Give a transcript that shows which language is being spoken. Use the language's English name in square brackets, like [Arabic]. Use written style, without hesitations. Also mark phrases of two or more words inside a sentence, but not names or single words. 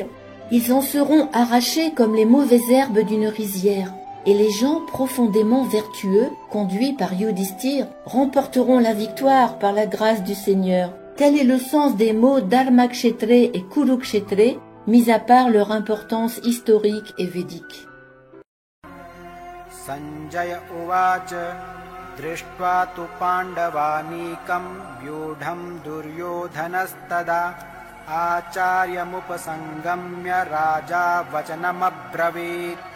[French] Ils en seront arrachés comme les mauvaises herbes d'une rizière, et les gens profondément vertueux, conduits par Yudhishthir, remporteront la victoire par la grâce du Seigneur. Tel est le sens des mots Dharmakshetre et Kurukshetre, mis à part leur importance historique et védique. [Sanskrit] सञ्जय उवाच दृष्ट्वा तु पाण्डवानीकं व्यूढं दुर्योधनस्तदा आचार्यमुपसङ्गम्य राजा वचनमब्रवीत्.